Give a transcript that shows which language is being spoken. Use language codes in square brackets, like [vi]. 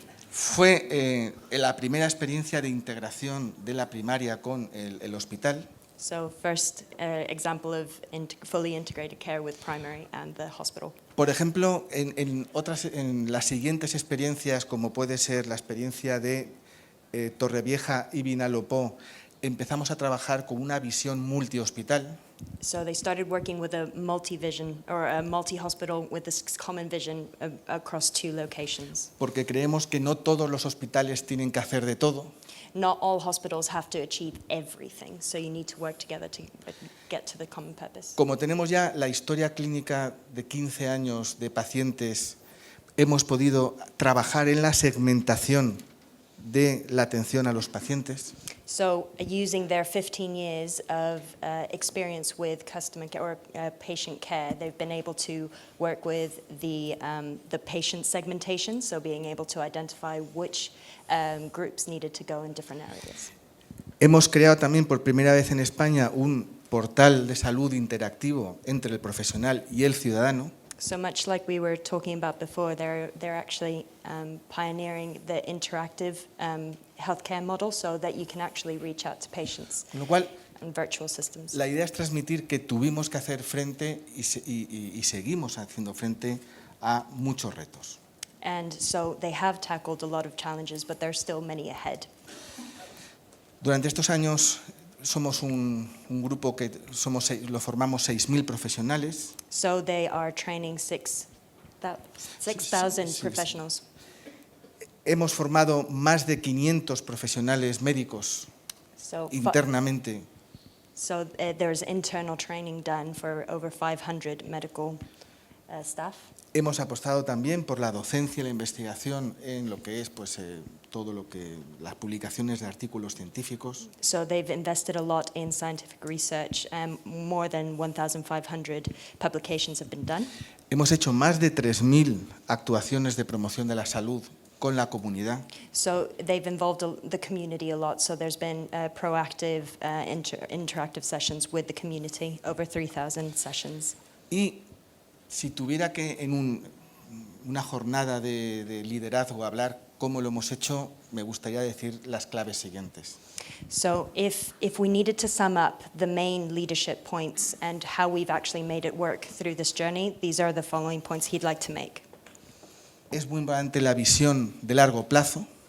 [es] Fue la primera experiencia de integración de la primaria con el hospital. [en] So first example of fully integrated care with primary and the hospital. [es] Por ejemplo, en las siguientes experiencias, como puede ser la experiencia de Torrevieja y Vinalopó, empezamos a trabajar con una visión multihospital. [en] So they started working with a multi-vision or a multi-hospital with this common vision across 2 locations. [es] Porque creemos que no todos los hospitales tienen que hacer de todo. [en] Not all hospitals have to achieve everything, so you need to work together to get to the common purpose. [es] Como tenemos ya la historia clínica de 15 años de pacientes, hemos podido trabajar en la segmentación de la atención a los pacientes. [en] So using their 15 years of experience with customer care or patient care, they've been able to work with the patient segmentation, so being able to identify which groups needed to go in different areas. [es] Hemos creado también por primera vez en España un portal de salud interactivo entre el profesional y el ciudadano. [en] So much like we were talking about before, they're actually pioneering the interactive healthcare model so that you can actually reach out to patients [es] Con lo cual, [en] and virtual systems. [es] la idea es transmitir que tuvimos que hacer frente y seguimos haciendo frente a muchos retos. [en] And so they have tackled a lot of challenges, but there's still many ahead. [es] Durante estos años somos un grupo que lo formamos 6.000 profesionales. [en] So they are training 6,000 [es] Sí. [en] professionals. [es] Hemos formado más de 500 profesionales médicos [en] So, [es] internamente. [en] there's internal training done for over 500 medical staff. [es] Hemos apostado también por la docencia y la investigación en lo que es todo lo que las publicaciones de artículos científicos. [en] So they've invested a lot in scientific research. More than 1,500 publications have been done. [es] Hemos hecho más de 3.000 actuaciones de promoción de la salud con la comunidad. [en] So they've involved the community a lot. So there's been proactive interactive sessions with the community, over 3,000 sessions. [es] Y si tuviera que en una jornada de liderazgo hablar cómo lo hemos hecho, me gustaría decir las claves siguientes. [en] So if we needed to sum up the main leadership points and how we've actually made it work through this journey, these are the following points he'd like to make. [es] Es muy importante la visión de largo plazo.